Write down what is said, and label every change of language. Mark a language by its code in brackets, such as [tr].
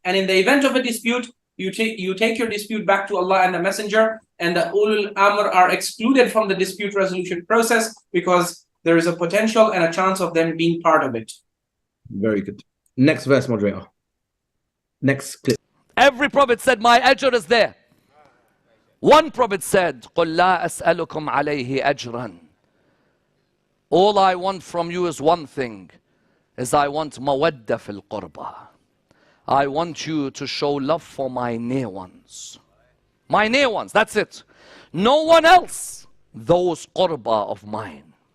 [en] And in the event of a dispute, you take your dispute back to Allah and the Messenger, and the ulul amr are excluded from the dispute resolution process because there is a potential and a chance of them being part of it. Very good. Next verse, moderator. Next clip. Every prophet said, my ajr is there. One prophet said, [ar] قُلْ لَا أَسْأَلُكُمْ عَلَيْهِ أَجْرًا. [en] All I want from you is one thing, is I want [ar] mawadda fil qurba. [en] I want you to show love for my near ones. My near ones, that's it. No one else, those qurba of mine.